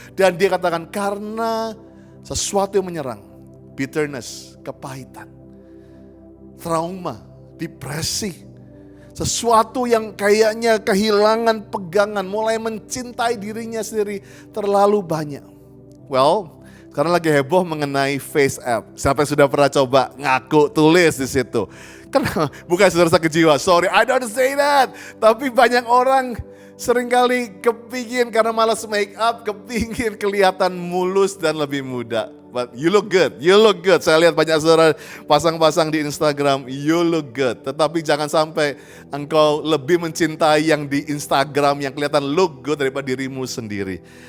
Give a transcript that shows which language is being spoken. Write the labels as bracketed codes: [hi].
[id] Dan dia katakan karena sesuatu yang menyerang, bitterness, kepahitan, trauma, depresi, sesuatu yang kayaknya kehilangan pegangan, mulai mencintai dirinya sendiri terlalu banyak. Well, sekarang lagi heboh mengenai face app. Siapa yang sudah pernah coba ngaku tulis di situ? Kan bukan saudara sakit jiwa, [en] sorry I don't say that. [id] Tapi banyak orang seringkali kepingin karena malas make up, kepingin kelihatan mulus dan lebih muda. [en] but you look good. You look good. [id] Saya lihat banyak saudara pasang-pasang di Instagram, [en] you look good. [id] Tetapi jangan sampai engkau lebih mencintai yang di Instagram yang kelihatan [en] look good [id] daripada dirimu sendiri.